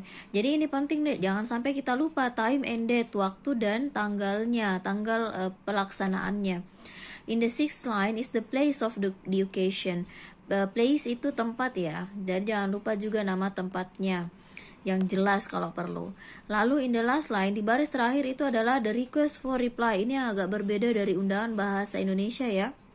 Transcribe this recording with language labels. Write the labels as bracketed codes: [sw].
[id] Jadi ini penting deh, jangan sampai kita lupa [en] time and date, [id] waktu dan tanggalnya, tanggal pelaksanaannya. [en] In the sixth line is the place of the occasion. [id] Place itu tempat ya, dan jangan lupa juga nama tempatnya yang jelas kalau perlu. Lalu [en] in the last line [id] di baris terakhir itu adalah [en] the request for reply. [id] Ini agak berbeda dari undangan bahasa Indonesia ya.